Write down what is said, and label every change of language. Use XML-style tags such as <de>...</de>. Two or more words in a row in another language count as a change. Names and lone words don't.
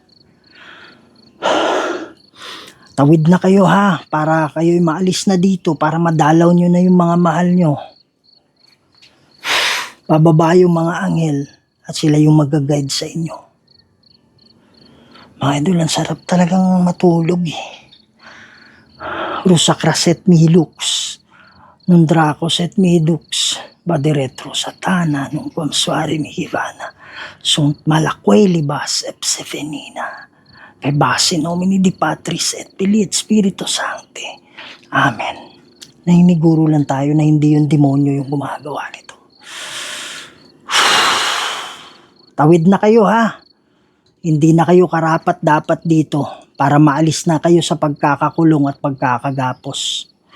<tl>Tawid na kayo ha, para kayo'y maalis na dito, para madalaw nyo na yung mga mahal nyo. Bababa yung mga anghel at sila yung mag-guide sa inyo. Mga idol, ang sarap talagang matulog eh.</tl> <la>Rusacras et mihi lux, non dracos et mihi dux, baderetro satana, non quamsuari mihi vana, sunt malaque libas ipse venina. Base nomini Dei Patris et Filii et Spiritus Sancti. Amen.</la> <tl>Nahiniguro lang tayo na hindi yung demonyo yung gumagawa nito. Tawid na kayo ha. Hindi na kayo karapat dapat dito para maalis na kayo sa pagkakakulong at pagkakagapos.</tl>